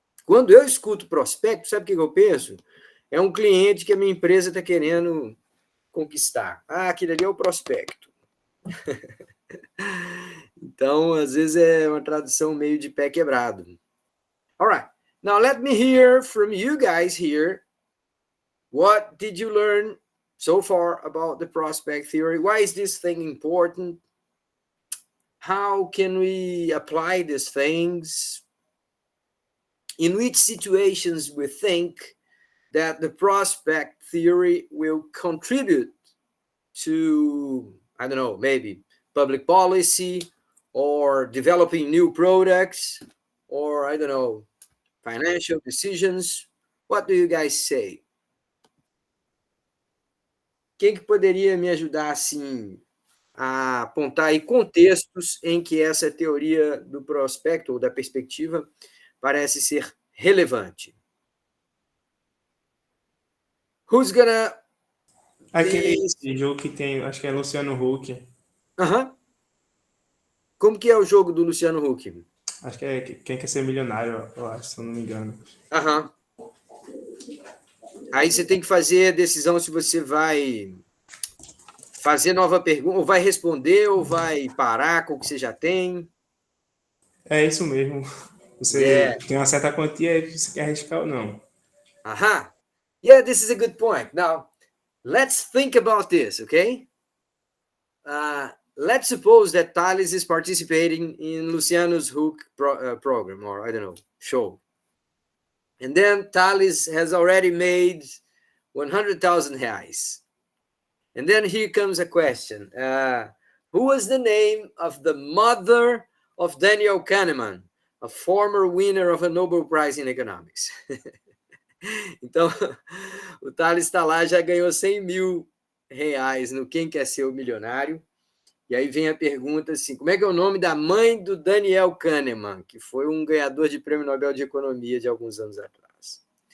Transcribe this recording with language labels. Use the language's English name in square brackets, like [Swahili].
[Portuguese] Quando eu escuto prospecto, sabe o que eu penso? É um cliente que a minha empresa está querendo conquistar. Ah, aquele ali é o prospecto. Então, às vezes é uma tradução meio de pé quebrado. [English] All right. Now let me hear from you guys here. What did you learn so far about the prospect theory? Why is this thing important? How can we apply these things? In which situations we think that the prospect theory will contribute to, I don't know, maybe public policy or developing new products or, I don't know, financial decisions. What do you guys say? [Portuguese] Quem que poderia me ajudar, assim, a apontar aí contextos em que essa teoria do prospecto ou da perspectiva parece ser relevante? [English] Who's gonna... [Portuguese] Aquele jogo que tem, acho que é Luciano Huck. Como que é o jogo do Luciano Huck? Acho que é Quem Quer Ser Milionário, eu acho, se eu não me engano. Aí você tem que fazer a decisão se você vai fazer nova pergunta, ou vai responder, ou vai parar com o que você já tem. É isso mesmo. Você tem uma certa quantia e você quer arriscar ou não. [English] Yeah, this is a good point. Now, let's think about this, okay? Let's suppose that Thales is participating in Luciano's Huck program, or I don't know, show. And then Thales has already made 100,000 reais. And then here comes a question. Who was the name of the mother of Daniel Kahneman, a former winner of a Nobel Prize in Economics? [Portuguese] Então, o Thales está lá, já ganhou 100 mil reais no Quem Quer Ser o Milionário. E aí vem a pergunta assim, como é que é o nome da mãe do Daniel Kahneman, que foi um ganhador de Prêmio Nobel de Economia de alguns anos atrás?